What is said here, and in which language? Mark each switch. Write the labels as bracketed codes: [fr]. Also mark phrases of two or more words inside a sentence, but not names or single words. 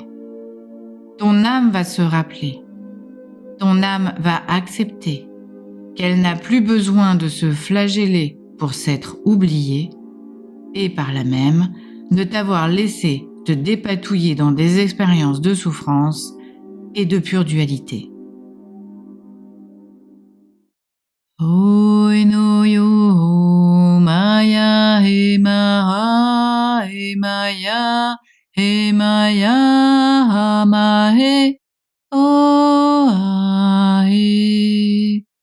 [fr] Ton âme va se rappeler, ton âme va accepter qu'elle n'a plus besoin de se flageller pour s'être oubliée et par là même de t'avoir laissé te dépatouiller dans des expériences de souffrance et de pure dualité. Oi no yo maya he maya ha ma he o a he